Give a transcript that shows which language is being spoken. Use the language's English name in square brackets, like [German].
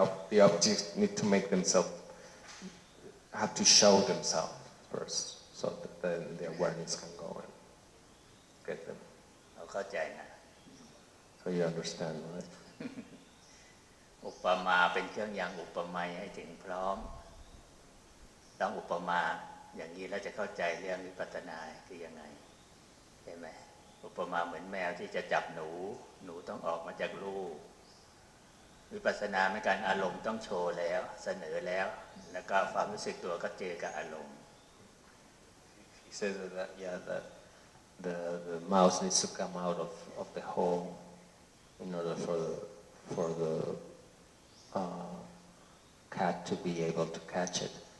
[English] The objects need to make themselves, have to show themselves first, so that then the awareness can go and get them. [Thai] เข้าใจนะ [English] So you understand, right? [Thai] อุปมาเป็นเครื่องยังอุปไมยให้ถึงพร้อมต้องอุปมาอย่างนี้แล้วจะเข้าใจเรื่องวิปัสสนาคือยังไงใช่ไหมอุปมาเหมือนแมวที่จะจับหนูต้องออกมาจากรูวิปัสสนาเหมือนกันอารมณ์ต้องโชว์แล้วเสนอแล้วแล้วก็ความรู้สึกตัวก็เจอกับอารมณ์ [English] He says that the mouse needs to come out of the hole in order for the cat to be able to catch it.